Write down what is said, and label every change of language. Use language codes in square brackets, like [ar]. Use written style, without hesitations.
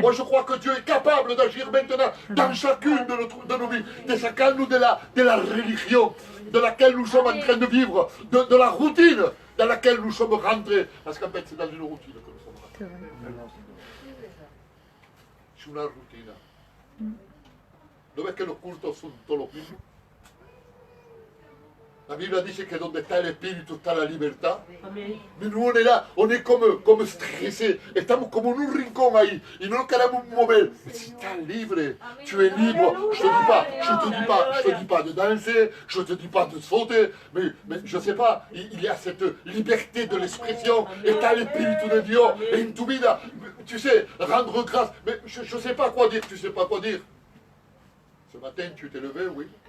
[fr] Moi, je crois que Dieu est capable d'agir maintenant dans chacune de nos vies, [es] de sacarnos [fr] de la religion de laquelle nous sommes en train de vivre, de la routine dans laquelle nous sommes rentrés. Parce qu'en fait, c'est dans une routine que nous sommes rentrés. C'est une routine. [es] ¿No ves que los cultos son todos los mismos? La Biblia dice que donde está el Espíritu está la libertad. [fr] Mais nous on est là, on est comme stressés. [es] Estamos como en un rincón ahí y no nos queremos mover. [fr] Mais si tu es libre, tu es libre. Je te dis pas de danser, je te dis pas de sauter, mais je sais pas, il y a cette liberté de l'expression et tu as l'Espíritu de Dieu et [es] en tu vida, [fr] tu sais, rendre grâce. Mais je sais pas quoi dire, tu sais pas quoi dire. Ce matin, tu t'es levé, oui.